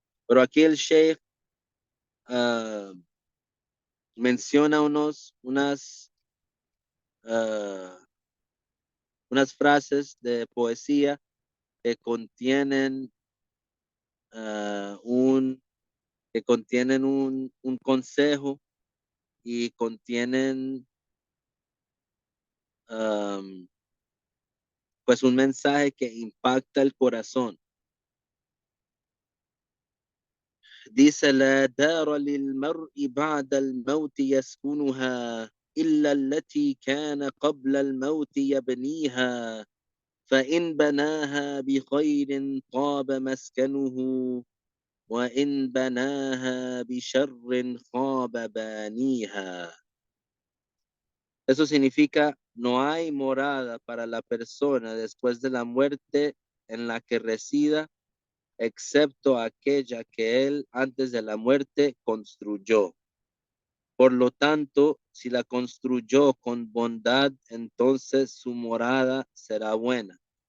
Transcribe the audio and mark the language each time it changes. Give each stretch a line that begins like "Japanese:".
Spanish: Pero aquí el Sheikh ah, menciona ah, unas frases de poesía que contienen ah, un, que contienen un consejo y contienen am, pues un mensaje que impacta el corazón.
Arabic: Dice: لا دار للمرء بعد الموت يسكنها إلا التي كان قبل الموت يبنيها فإن بناها بخير طاب مسكنه وإن بناها بشر خاب بانيها.
Spanish: Eso significa: no hay morada para la persona después de la muerte en la que resida, excepto aquella que él antes de la muerte construyó. Por lo tanto, si la construyó con bondad, entonces su morada será buena.